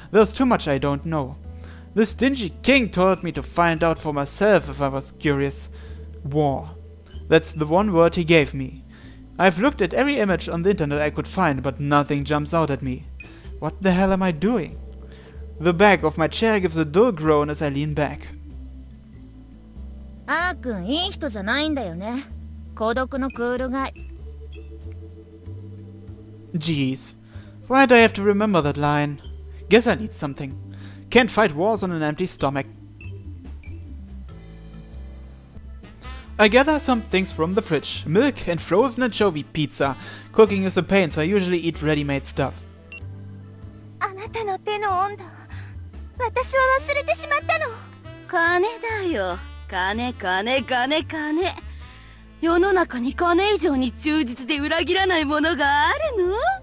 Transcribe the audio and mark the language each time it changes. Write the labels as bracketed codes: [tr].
[en] There's too much I don't know. The stingy king told me to find out for myself if I was curious. War. That's the one word he gave me. I've looked at every image on the internet I could find, but nothing jumps out at me. What the hell am I doing? The back of my chair gives a dull groan as I lean back. [ja] あーくんいい人じゃないんだよね。孤独のクールガイ。 [en] Jeez. Why'd I have to remember that line? Guess I need something. Can't fight wars on an empty stomach. I gather some things from the fridge. Milk and frozen anchovy pizza. Cooking is a pain, so I usually eat ready-made stuff. [ja] あなたの手の温度。私は忘れてしまったの。金だよ。金。世の中に金以上に忠実で裏切らないものがあるの